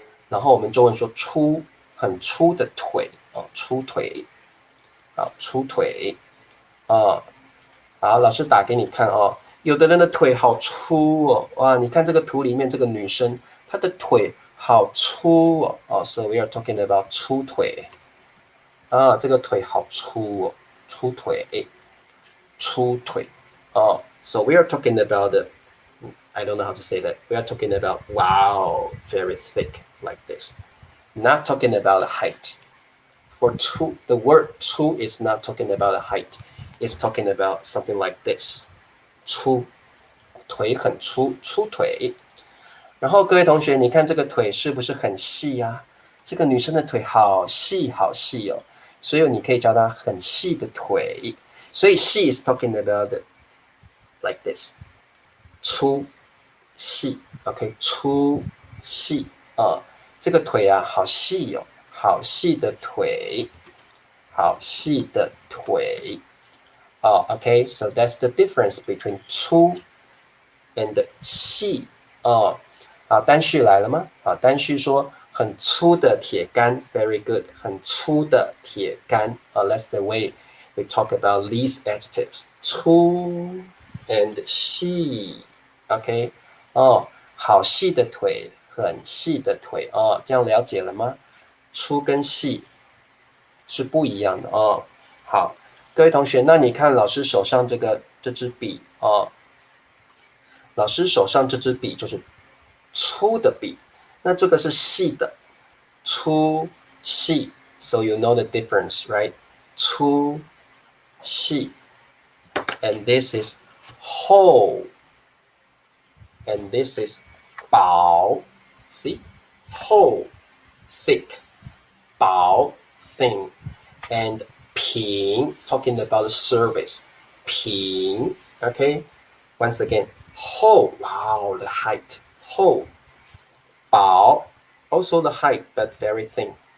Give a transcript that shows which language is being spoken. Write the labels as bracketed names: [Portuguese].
[Chinese] 然后我们中文说粗，很粗的腿粗腿粗腿好，老师打给你看有的人的腿好粗哇，你看这个图里面这个女生，她的腿好粗 [English] so we are talking about 粗腿这个腿好粗粗腿so we are talking about I don't know how to say that. We are talking about wow, very thick like this. Not talking about height. For 粗, the word 粗 is not talking about a height. It's talking about something like this. [Chinese] 粗，腿很粗，粗腿。然后各位同学，你看这个腿是不是很细呀？这个女生的腿好细好细所以你可以叫她很细的腿。 [English] 所以细 is talking about like this. [Chinese] 粗细 ，OK， 粗细这个腿好细好细的腿，好细的腿OK， [English] so that's the difference between [Chinese] 粗 and 细单序来了吗？单序说很粗的铁杆 ，very good， 很粗的铁杆 [English] that's the way we talk about these adjectives， [Chinese] 粗 and 细。 OK， 好细的腿，很细的腿这样了解了吗？粗跟细是不一样的好，各位同学，那你看老师手上这支笔老师手上这支笔就是粗的笔，那这个是细的，粗细 ， [English] so you know the difference, right？粗细 ，and this is 厚。 And this is 薄 see 厚 thick 薄 thin and 平 talking about the surface 平 okay once again 厚 wow the height 厚薄 also the height but very thin